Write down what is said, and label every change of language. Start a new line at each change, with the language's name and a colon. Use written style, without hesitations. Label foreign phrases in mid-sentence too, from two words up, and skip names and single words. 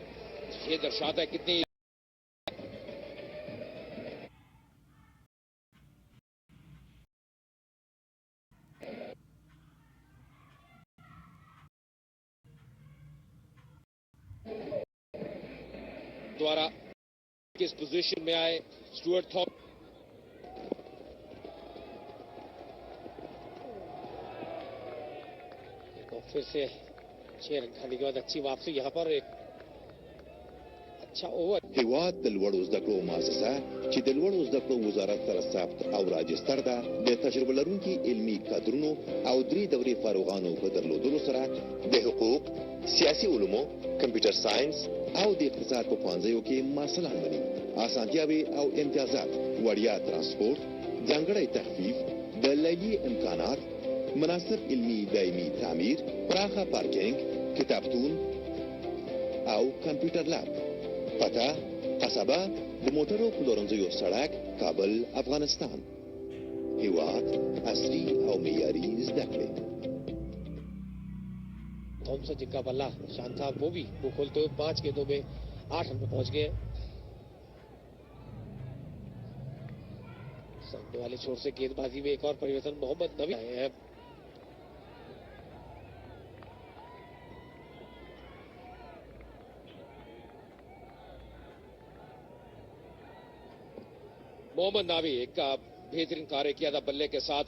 Hindi: ये दर्शाता है कितनी द्वारा किस पोजीशन में आए स्टुअर्ट थॉमसन। फिर से 6 रन खाने के बाद अच्छी वापसी, यहां पर एक अच्छा ओवर।
Pashto: هیواد د لوړو زده کړو مؤسسه چې د لوړو زده کړو وزارت سره ثبت او راجستر ده د تجربه لرونکي علمي کادرونو او 3 دورې فارغانو په درلودلو سره د حقوق، سیاسي علومو،
English: computer science
Pashto: او د اقتصاد په پوهنځیو کې ماسلان مني. اسانتیاوي او امتیازات، وړیا ترانسپورت، ځانګړی تخفیف، د لیلي امکانات، مناسب علمي دایمي تعمیر، پراخه پارکینګ، کتابتون او
English: computer lab.
Pashto: پتا قصبه د موټرو پلورنځیو سړک، کابل، افغانستان. هیواد عصري او معیاري زده کړې.
Hindi: थॉमसन जिनका बल्ला शान था वो भी वो खोलते हुए 5 गेंदों में 8 रन पर पहुंच गए। सामने वाले छोर से गेंदबाजी में एक और परिवर्तन, मोहम्मद नबी आए हैं। मोहम्मद नावी का बेहतरीन कार्य किया था बल्ले के साथ।